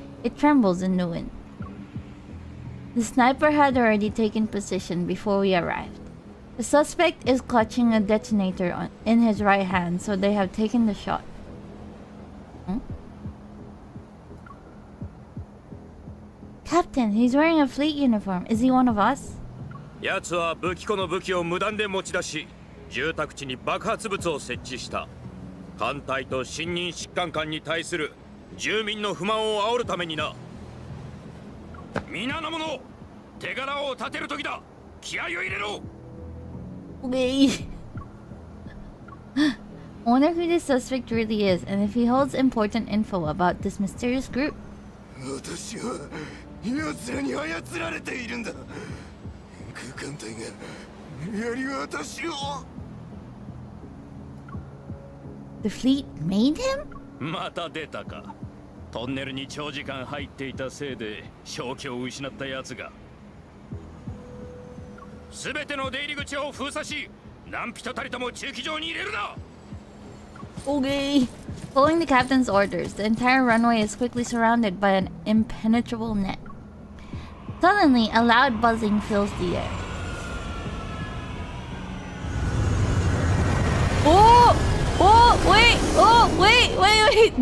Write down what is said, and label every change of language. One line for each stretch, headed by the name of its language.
English: It trembles in the wind. The sniper had already taken position before we arrived. The suspect is clutching a detonator in his right hand, so they have taken the shot. Captain, he's wearing a fleet uniform. Is he one of us?
Japanese: 奴は武器庫の武器を無断で持ち出し、住宅地に爆発物を設置した。艦隊と新任疾患艦に対する住民の不満を煽るためにな。皆の者、手柄を立てる時だ。気合を入れろ。
English: Okay. I wonder who this suspect really is, and if he holds important info about this mysterious group.
Japanese: 私は奴らに操られているんだ。空間体がやり私を。
English: The fleet made him?
Japanese: また出たか。トンネルに長時間入っていたせいで正気を失った奴が。すべての出入り口を封鎖し、何人たりとも駐機場に入れるな。
English: Okay. Following the captain's orders, the entire runway is quickly surrounded by an impenetrable net. Suddenly, a loud buzzing fills the air. Oh! Oh! Wait! Oh! Wait!